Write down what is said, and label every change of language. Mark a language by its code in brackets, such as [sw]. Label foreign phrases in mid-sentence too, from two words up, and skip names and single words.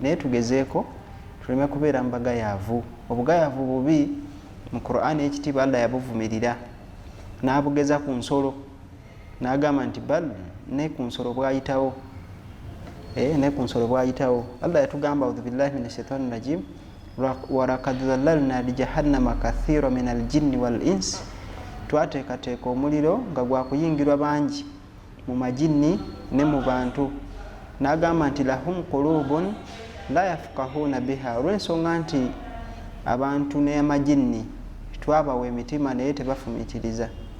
[lg] Naye tugezeeko tuleme kubeera mu bagayaavu. Obugayaavu bubi mu Qur'ani ekitiibwa Allah yabuvumirira n'abugeza ku nsolo, n'agamba nti bal ne ku nsolo bwayitawo, ne ku nsolo bwayitawo. [ar] Allah yatugamba أعوذ بالله من الشيطان الرجيم ولقد ذللنا لجهنم كثيرا من الجن والإنس, [lg] twateekateeka omuliro nga gwakuyingirwa bangi mu majinni ne mu bantu. N'agamba nti [ar] لهم قلوب لا يفقهون بها, [lg] olw'ensonga nti abantu n'amajinni twabawa emitima naye tebafumiitiriza.